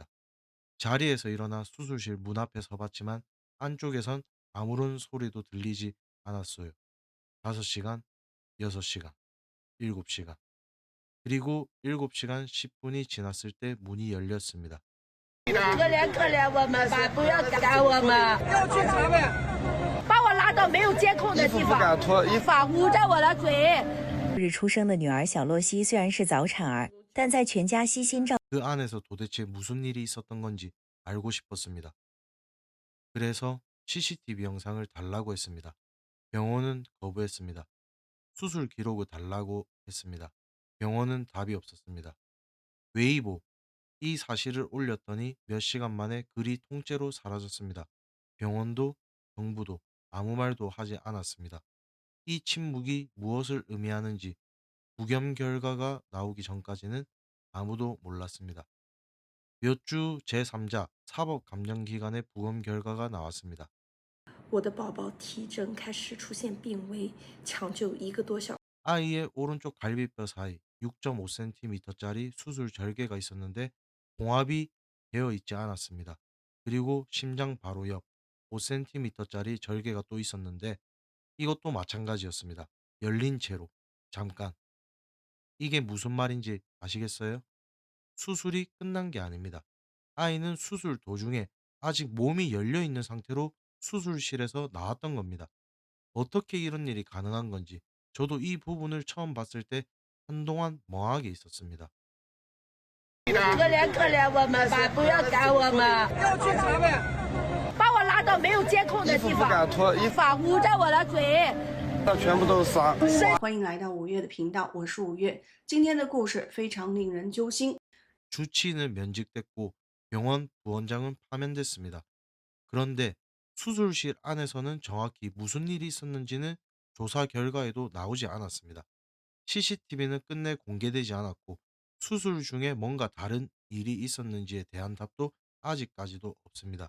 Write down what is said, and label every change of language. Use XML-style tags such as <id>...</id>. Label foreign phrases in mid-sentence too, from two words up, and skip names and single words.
<ko>자리에서 일어나 수술실 문 앞에 서봤지만 안쪽에선 아무런 소리도 들리지 않았어요. 5시간, 6시간, 7시간. 그리고 7시간 10분이 지났을 때 문이 열렸습니다.</ko> <zh>可怜我们吧，不要赶我们，把我拉到没有监控的地方，捂着我的嘴。日出生的女儿小洛西虽然是早产儿，但在全家悉心照</zh> <ko>그 안에서 도대체 무슨 일이 있었던 건지 알고 싶었습니다. 그래서 CCTV 영상을 달라고 했습니다. 병원은 거부했습니다. 수술 기록을 달라고 했습니다. 병원은 답이 없었습니다. 웨이보, 이 사실을 올렸더니 몇 시간 만에 글이 통째로 사라졌습니다. 병원도 정부도 아무 말도 하지 않았습니다. 이 침묵이 무엇을 의미하는지 부검 결과가 나오기 전까지는 아무도 몰랐습니다. 몇 주 제3자 사법감정기관의 부검 결과가 나왔습니다.</ko> <zh>我的宝宝体征开始出现病危，抢救1个多小</zh> <ko>아이의 오른쪽 갈비뼈 사이 6.5cm짜리 수술 절개가 있었는데 봉합이 되어 있지 않았습니다. 그리고 심장 바로 옆 5cm짜리 절개가 또 있었는데 이것도 마찬가지였습니다. 열린 채로. 잠깐. 이게 무슨 말인지 아시겠어요? 수술이 끝난 게 아닙니다. 아이는 수술 도중에 아직 몸이 열려 있는 상태로 수술실에서 나왔던 겁니다. 어떻게 이런 일이 가능한 건지 저도 이 부분을 처음 봤을 때 한동안 멍하게 있었습니다.</ko> <zh>可怜我们吧，不要赶我们，把我拉到没有监控的地方，捂着我的嘴。欢迎来到五月的频道，我是五月。今天的故事非常令人揪心。</zh> <ko>주치의는 면직됐고 병원 부원장은 파면됐습니다. 그런데 수술실 안에서는 정확히 무슨 일이 있었는지는 조사 결과에도 나오지 않았습니다. CCTV는 끝내 공개되지 않았고 수술 중에 뭔가 다른 일이 있었는지에 대한 답도 아직까지도 없습니다.</ko>